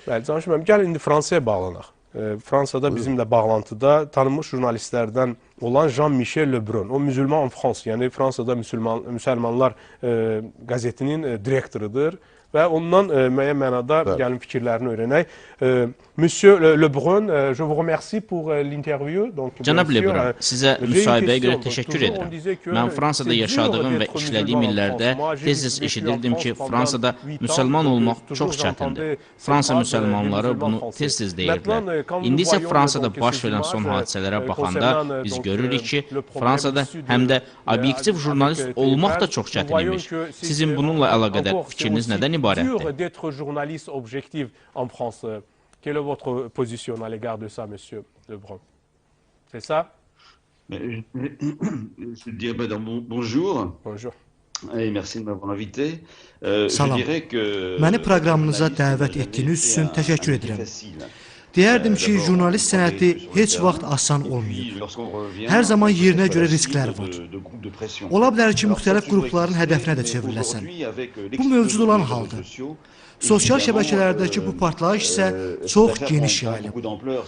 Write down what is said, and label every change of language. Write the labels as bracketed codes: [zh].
[az] Bəli, Canşir müəllim, gəlin indi Fransaya bağlanaq. Fransada bizimlə bağlantıda tanınmış jurnalistlərdən olan Jean-Michel Lebrun, o Müsəlman en France, yəni Fransada Müsəlmanlar qəzetinin direktorudur. Və ondan müəyyən mənada gəlin fikirlərini öyrənək. [fr] Monsieur Lebrun, je vous remercie pour l'interview. [az] Cənab Lebrun, sizə müsahibəyə görə təşəkkür edirəm. Mən Fransada yaşadığım və işlədiyim illərdə tez-tez eşidirdim ki, Fransada müsəlman olmaq çox çətindir. Fransa müsəlmanları bunu tez-tez deyirdilər. İndi isə Fransada baş verən son hadisələrə baxanda biz görürük ki, Fransada həm də obyektiv jurnalist olmaq da çox çətin imiş. Sizin bununla əlaqədar fikriniz nədən [fr] dur d'être journaliste objectif en France. Quelle est votre position à l'égard de ça, monsieur Lebrun? C'est ça? Je dirais bonjour. Bonjour. Et merci de m'avoir invité. [az] Salam. Məni proqramınıza dəvət etdiyiniz üçün təşəkkür edirəm. Deyərdim ki, jurnalist sənəti heç vaxt asan olmayıb. Hər zaman yerinə görə risklər var. Ola bilər ki, müxtəlif qrupların hədəfinə də çevriləsən. Bu mövcud olan haldır. Sosial şəbəkələrdəki bu partlayış isə çox geniş yayılıb.